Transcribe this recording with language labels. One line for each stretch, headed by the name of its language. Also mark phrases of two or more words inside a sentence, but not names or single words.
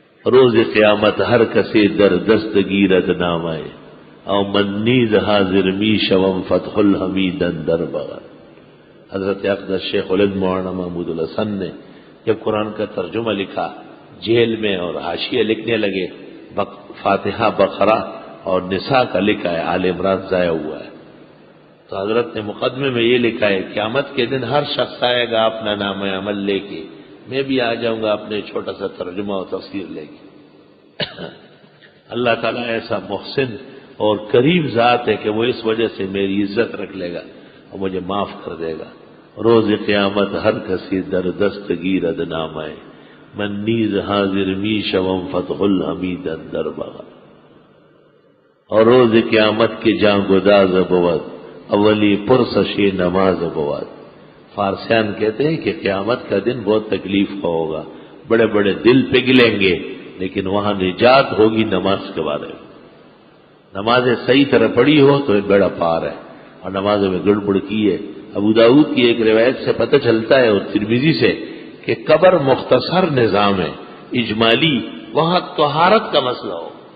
Persian: روز قیامت ہر کسی در دستگیرد نامائے او من نیز حاضر می شوم فتح الحمید اندر بغل.
Urdu: حضرت اقدس شیخ الہند مولانا محمود الحسن نے جب قرآن کا ترجمہ لکھا جیل میں اور حاشیہ لکھنے لگے، فاتحہ بقرہ اور نساء کا لکھا ہے، آل عمران ضائع ہوا ہے، تو حضرت نے مقدمے میں یہ لکھا ہے قیامت کے دن ہر شخص آئے گا اپنا نام عمل لے کے، میں بھی آ جاؤں گا اپنے چھوٹا سا ترجمہ اور تفسیر لے کے. اللہ تعالیٰ ایسا محسن اور کریم ذات ہے کہ وہ اس وجہ سے میری عزت رکھ لے گا اور مجھے معاف کر دے گا.
Persian: روز قیامت ہر کسی در دستگیرد نامائے من نیز حاضر می شوم فتح الحمید اندر بغا. اور روز قیامت کے جاں گداز بود اولی پرسشی نماز بود.
Urdu: فارسیان کہتے ہیں کہ قیامت کا دن بہت تکلیف کا ہوگا، بڑے بڑے دل پگھلیں گے، لیکن وہاں نجات ہوگی نماز کے بارے میں. نمازیں صحیح طرح پڑھی ہو تو ایک بڑا پار ہے، اور نمازوں میں گڑبڑ کی ہے. ابو داؤد کی ایک روایت سے پتہ چلتا ہے اور ترمذی سے کہ قبر مختصر نظام ہے اجمالی، وہاں طہارت کا مسئلہ ہو.